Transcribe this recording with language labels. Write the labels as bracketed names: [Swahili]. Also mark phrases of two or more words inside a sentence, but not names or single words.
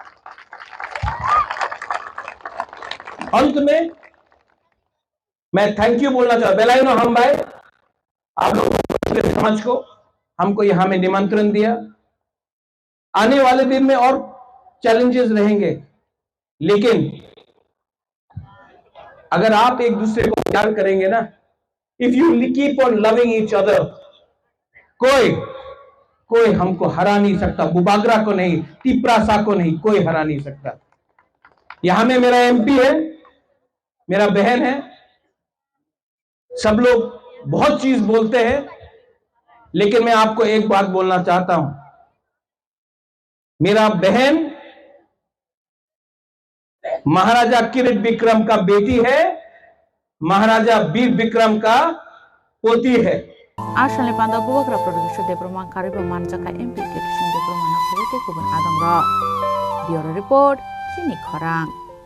[Hindi] अंत में मैं [English] thank you [Hindi] बोलना चाहता हूं बेलायुनो हम भाई, आप लोगों के समाज को हमको यहां में निमंत्रण दिया। आने वाले दिन में और चैलेंजेस रहेंगे, लेकिन अगर आप एक दूसरे को प्यार करेंगे ना, [English] if you keep on loving each other, [Hindi] कोई हमको हरा नहीं सकता। बुबागरा को नहीं, तिप्रासा को नहीं, कोई हरा नहीं सकता। यहां में मेरा एमपी है, मेरा बहन है। सब लोग बहुत चीज बोलते हैं, लेकिन मैं आपको एक बात बोलना चाहता हूं। मेरा बहन महाराजा किरीट विक्रम का बेटी है, महाराजा वीर विक्रम का पोती है। [Kok Borok] Ashalni panda bubakra production debroma kariba manjaka MP Kitchen debroma na kubuti kubun adamra. [English] Bureau report, Sini Khorang.